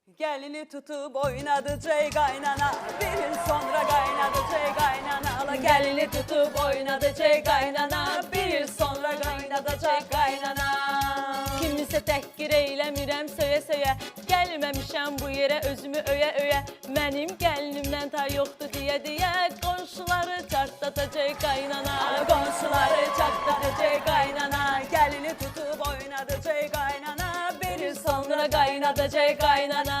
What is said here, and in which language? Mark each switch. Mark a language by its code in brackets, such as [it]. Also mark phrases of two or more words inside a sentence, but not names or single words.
[tr] Gelini tutup oynadı cey kaynana, bir yıl sonra kaynadı cey kaynana. Ala gelini tutup oynadı cey kaynana, bir yıl sonra kaynadı cey kaynana. [az] Kimisə təhqir eyləmirəm söyə-söyə, gəlməmişəm bu yerə özümü öyə-öyə. Mənim gəlinimdən tay yoxdur deyə-deyə, qonşuları çartlatacaq qaynana. Qonşuları çartlatacaq qaynana, gəlini tutub oynadacaq qaynana, bir il sonra qaynadacaq qaynana.